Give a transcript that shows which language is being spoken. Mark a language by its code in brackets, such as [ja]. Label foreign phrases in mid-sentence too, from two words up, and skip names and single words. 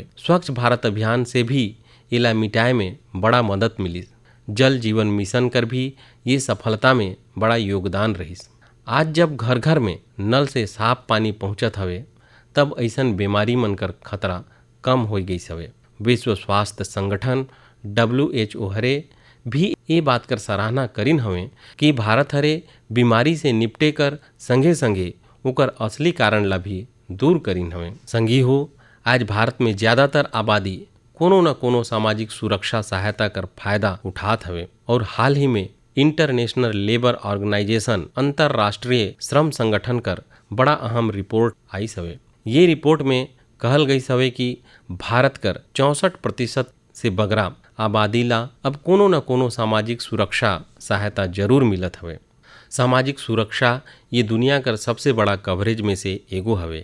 [sgj] स्वच्छ भारत अभियान से भी इला मिटाए में बड़ा मदद मिली। जल जीवन मिशन कर भी ये सफलता में बड़ा योगदान रहिस। आज जब घर घर में नल से साफ पानी पहुँचत हवे तब ऐसन बीमारी मन कर खतरा कम हो गई हवे। विश्व स्वास्थ्य संगठन WHO हरे भी ये बात कर सराहना करीन हवे कि भारत हरे बीमारी से निपटे कर संगे संगे ओकर असली कारण ला भी दूर करीन हवे। संगी हो, आज भारत में ज्यादातर आबादी कोनो न कोनो सामाजिक सुरक्षा सहायता कर फायदा उठात हवे और हाल ही में इंटरनेशनल लेबर ऑर्गेनाइजेशन अंतर्राष्ट्रीय श्रम संगठन कर बड़ा अहम रिपोर्ट आई हवे। ये रिपोर्ट में कहल गई हवे कि भारत कर 64% से बगरा आबादी ला अब कोनो न कोनो सामाजिक सुरक्षा सहायता जरूर मिलत हवे। सामाजिक सुरक्षा ये दुनिया कर सबसे बड़ा कवरेज में से एगो हवे।